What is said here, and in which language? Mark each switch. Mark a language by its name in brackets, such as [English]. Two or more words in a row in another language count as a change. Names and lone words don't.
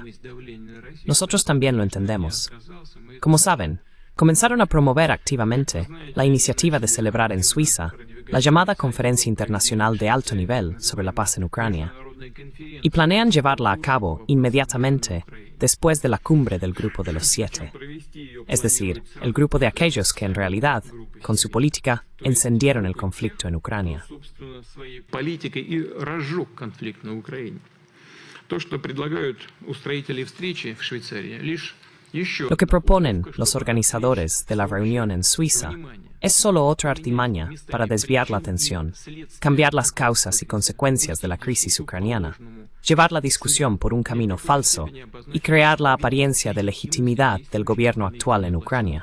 [Spanish] Nosotros también lo entendemos. Como saben, comenzaron a promover activamente la iniciativa de celebrar en Suiza la llamada Conferencia Internacional de Alto Nivel sobre la Paz en Ucrania, y planean llevarla a cabo inmediatamente después de la cumbre del Grupo de los Siete, es decir, el grupo de aquellos que en realidad, con su política, encendieron el conflicto en Ucrania. [Russian] Политикой и разжег конфликт на Украине. То, что предлагают устроители встречи в Швейцарии, лишь еще... [Spanish] Lo que proponen los organizadores de la reunión en Suiza es solo otra artimaña para desviar la atención, cambiar las causas y consecuencias de la crisis ucraniana, llevar la discusión por un camino falso y crear la apariencia de legitimidad del gobierno actual en Ucrania.